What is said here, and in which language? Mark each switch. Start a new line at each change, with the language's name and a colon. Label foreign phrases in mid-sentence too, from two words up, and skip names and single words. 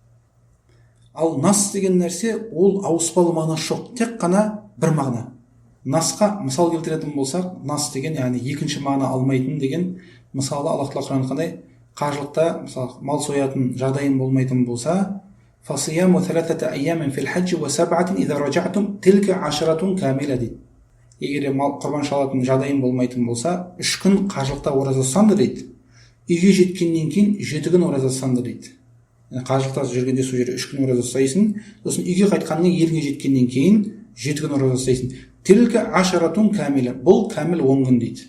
Kazakh: Ал нас деген нәрсе, ол ауыспалы мағынасы жоқ, тек қана бір мағына. Насқа мысал келтіретін болсақ, нас деген, яғни екінші мағына алмайтын деген, мысалы Аллах Тағала Құран қандай, қажылықта мысалы мал соятын жағдайын болмайтын болса,
Arabic: فَصِيَامُ ثَلَثَةَ أَيَّامٍ فِي الْحَجِّ وَسَبْعَةٍ إِذَا رَجَعْتُمْ تِلْكَ عَشَرَةٌ كَامِلَةٌ дейді.
Kazakh: Егер мал құрбан шалатын жағдайын болмайтын болса, 3 күн қажылықта ораза ұстаңдар дейді. Үйге жеткеннен кейін 7 күн ораза ұстаңдар дейді. Қажылықта жүргенде сол жерде 3 күн ораза ұстайсың, сосын үйге қайтқаннан кейін еліңе жеткеннен кейін 7 күн ораза ұстайсың.
Arabic: تلك عشرة كاملة.
Kazakh: Бұл кәміл 10 күн дейді.